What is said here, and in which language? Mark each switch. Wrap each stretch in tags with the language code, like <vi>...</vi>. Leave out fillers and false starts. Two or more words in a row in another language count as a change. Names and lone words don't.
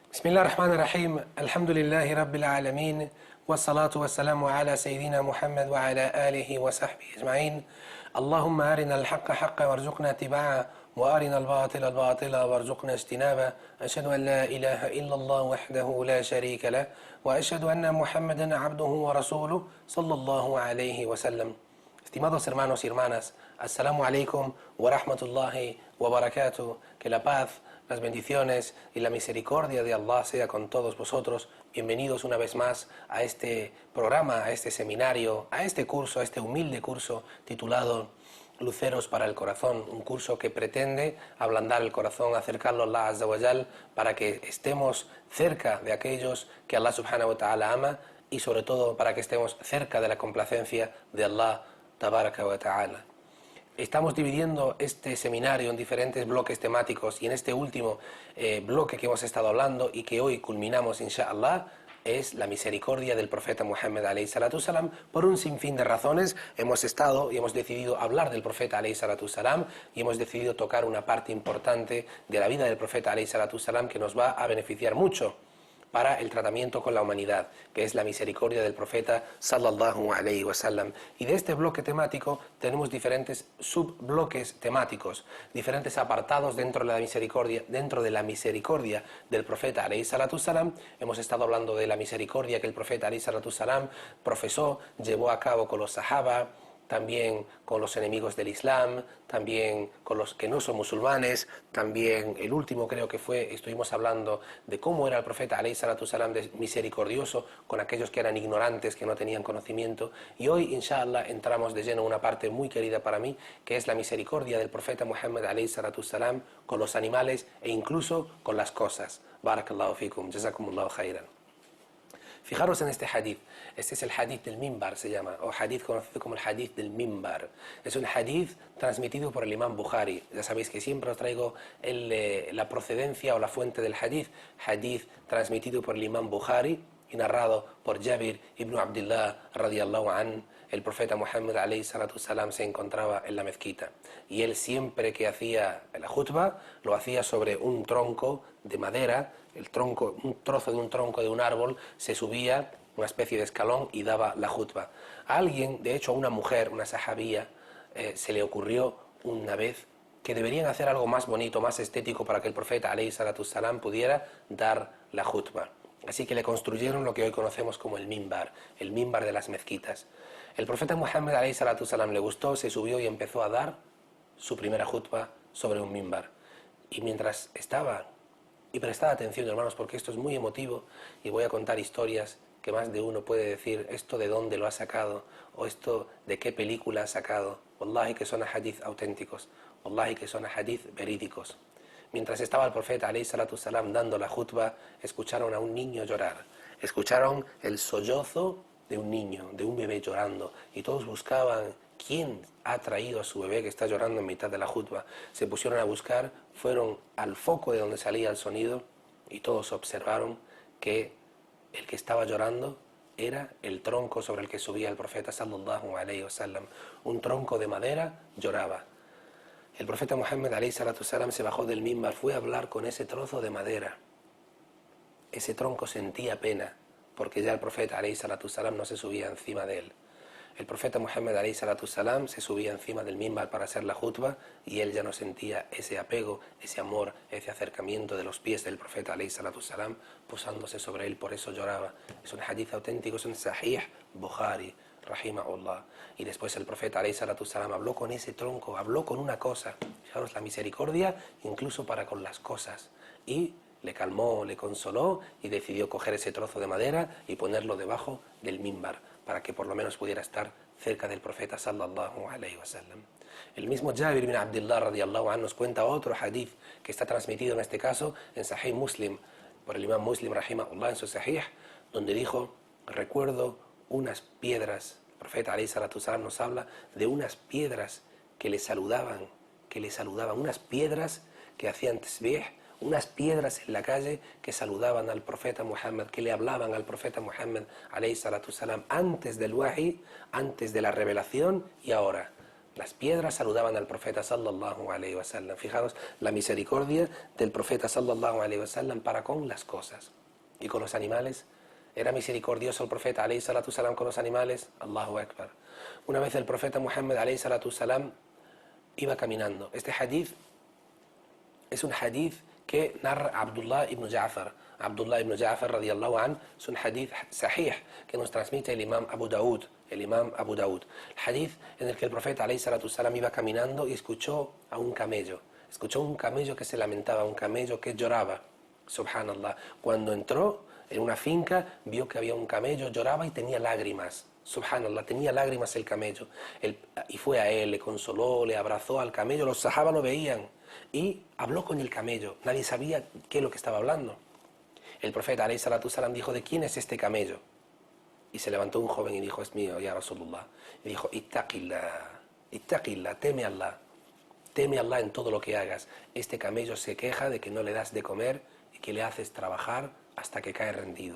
<ar>بسم الله الرحمن الرحيم الحمد لله رب العالمين والصلاة والسلام على سيدنا محمد وعلى آله وصحبه أجمعين اللهم أرنا الحق حقا وارزقنا اتباعه وأرنا الباطل باطلا وارزقنا اجتنابه أشهد أن لا إله إلا الله وحده لا شريك له وأشهد أن محمدا عبده ورسوله صلى الله عليه وسلم.</ar> <es>Estimados hermanos y hermanas,</es> <ar>السلام عليكم ورحمة الله وبركاته.</ar> <es>Que la paz, las bendiciones y la misericordia de Allah sea con todos vosotros. Bienvenidos una vez más a este programa, a este seminario, a este curso, a este humilde curso titulado Luceros para el Corazón, un curso que pretende ablandar el corazón, acercarlo a</es> <ar>الله عز وجل,</ar> <es>para que estemos cerca de aquellos que</es> <ar>الله سبحانه وتعالى</ar> <es>ama y sobre todo para que estemos cerca de la complacencia de</es> <ar>الله تبارك وتعالى.</ar> <es>Estamos dividiendo este seminario en diferentes bloques temáticos y en este último bloque que hemos estado hablando y que hoy culminamos inshallah es la misericordia del profeta Muhammad</es> <ar>عليه الصلاة والسلام.</ar> <es>Por un sinfín de razones hemos estado y hemos decidido hablar del profeta</es> <ar>عليه الصلاة والسلام</ar> <es>y hemos decidido tocar una parte importante de la vida del profeta</es> <ar>عليه الصلاة والسلام</ar> <es>que nos va a beneficiar mucho para el tratamiento con la humanidad, que es la misericordia del profeta</es> <ar>صلى الله عليه وسلم.</ar> <es>Y de este bloque temático tenemos diferentes subbloques temáticos, diferentes apartados dentro de la misericordia del profeta</es> <ar>عليه الصلاة والسلام.</ar> <es>Hemos estado hablando de la misericordia que el profeta</es> <ar>عليه الصلاة والسلام</ar> <es>profesó, llevó a cabo con los sahaba, también con los enemigos del Islam, también con los que no son musulmanes, también el último creo que estuvimos hablando de cómo era el profeta</es> <ar>عليه الصلاة والسلام</ar> <es>misericordioso con aquellos que eran ignorantes, que no tenían conocimiento, y hoy inshallah entramos de lleno en una parte muy querida para mí, que es la misericordia del profeta Muhammad</es> <ar>عليه الصلاة والسلام</ar> <es>con los animales e incluso con las cosas.</es> <ar>بارك الله فيكم، جزاكم الله خيرا.</ar> <es>Fijaros en este hadith. Este es el hadith del mimbar, se llama, o hadith conocido como el hadith del mimbar. Es un hadith transmitido por el imam Bukhari. Ya sabéis que siempre os traigo la procedencia o la fuente del hadith. Hadith transmitido por el imam Bukhari y narrado por Jabir ibn Abdullah</es> <ar>رضي الله عن.</ar> <es>El profeta Muhammad</es> <ar>عليه الصلاة والسلام</ar> <es>se encontraba en la mezquita y él siempre que hacía la khutbah lo hacía sobre un tronco de madera, un trozo de un tronco de un árbol, se subía una especie de escalón y daba la khutbah. A alguien, de hecho a una mujer, una sahabía, se le ocurrió una vez que deberían hacer algo más bonito, más estético para que el profeta</es> <ar>عليه الصلاة والسلام</ar> <es>pudiera dar la khutbah. Así que le construyeron lo que hoy conocemos como el mimbar de las mezquitas. El profeta Muhammad</es> <ar>عليه الصلاة والسلام</ar> <es>le gustó, se subió y empezó a dar su primera khutbah sobre un mimbar. Y mientras estaba, y prestad atención hermanos porque esto es muy emotivo y voy a contar historias que más de uno puede decir esto de dónde lo ha sacado o esto de qué película ha sacado. Wallahi que son hadith auténticos, wallahi que son hadith verídicos. Mientras estaba el profeta</es> <ar>عليه الصلاة والسلام</ar> <es>dando la khutbah, escucharon a un niño llorar, escucharon el sollozo de un niño, de un bebé llorando, y todos buscaban quién ha traído a su bebé que está llorando en mitad de la khutbah. Se pusieron a buscar, fueron al foco de donde salía el sonido y todos observaron que el que estaba llorando era el tronco sobre el que subía el profeta</es> <ar>صلى الله عليه وسلم.</ar> <es>Un tronco de madera lloraba. El profeta Muhammad</es> <ar>عليه الصلاة والسلام</ar> <es>se bajó del mimbar, fue a hablar con ese trozo de madera. Ese tronco sentía pena, porque ya el profeta</es> <ar>عليه الصلاة والسلام</ar> <es>no se subía encima de él. El profeta Muhammad</es> <ar>عليه الصلاة والسلام</ar> <es>se subía encima del mimbar para hacer la khutbah y él ya no sentía ese apego, ese amor, ese acercamiento de los pies del profeta</es> <ar>عليه الصلاة والسلام</ar> <es>posándose sobre él, por eso lloraba. Es un hadith auténtico, es un sahih Bukhari rahimahullah. Y después el profeta</es> <ar>عليه الصلاة والسلام</ar> <es>habló con ese tronco, habló con una cosa. Fijaros la misericordia incluso para con las cosas. Y le calmó, le consoló y decidió coger ese trozo de madera y ponerlo debajo del mimbar para que por lo menos pudiera estar cerca del profeta</es> <ar>صلى الله عليه وسلم.</ar> <es>El mismo Jabir ibn Abdullah</es> <ar>رضي الله عنه</ar> <es>nos cuenta otro hadith que está transmitido en este caso en Sahih Muslim por el imam Muslim rahimahullah en su Sahih, donde dijo: recuerdo unas piedras. El profeta</es> <ar>عليه الصلاة والسلام</ar> <es>nos habla de unas piedras que le saludaban, unas piedras que hacían tasbih, unas piedras en la calle que saludaban al profeta Muhammad, que le hablaban al profeta Muhammad</es> <ar>عليه الصلاة والسلام</ar> <es>antes del wahi, antes de la revelación y ahora. Las piedras saludaban al profeta</es> <ar>صلى الله عليه وسلم.</ar> <es>Fijaros la misericordia del profeta</es> <ar>صلى الله عليه وسلم</ar> <es>para con las cosas. Y con los animales, ¿era misericordioso el profeta</es> <ar>عليه الصلاة والسلام</ar> <es>con los animales?</es> <ar>الله أكبر.</ar> <es>Una vez el profeta Muhammad</es> <ar>عليه الصلاة والسلام</ar> <es>iba caminando. Este hadith es un hadith que narra Abdullah ibn Ja'far. Abdullah ibn Ja'far</es> <ar>رضي الله عن,</ar> <es>es un hadith sahih que nos transmite el imam Abu Daud. El hadith en el que el profeta</es> <ar>عليه الصلاة والسلام</ar> <es>iba caminando y escuchó a un camello. Escuchó un camello que se lamentaba, un camello que lloraba. Subhanallah. Cuando entró en una finca, vio que había un camello, lloraba y tenía lágrimas. Subhanallah, tenía lágrimas el camello. Y fue a él, le consoló, le abrazó al camello. Los sahaba lo veían y habló con el camello. Nadie sabía qué es lo que estaba hablando. El profeta</es> <ar>عليه الصلاة والسلام</ar> <es>dijo: ¿de quién es este camello? Y se levantó un joven y dijo: es mío,</es> <ar>يا رسول الله.</ar> <es>Y dijo: ittaqillah, teme a Allah en todo lo que hagas. Este camello se queja de que no le das de comer y que le haces trabajar hasta que cae rendido.</es>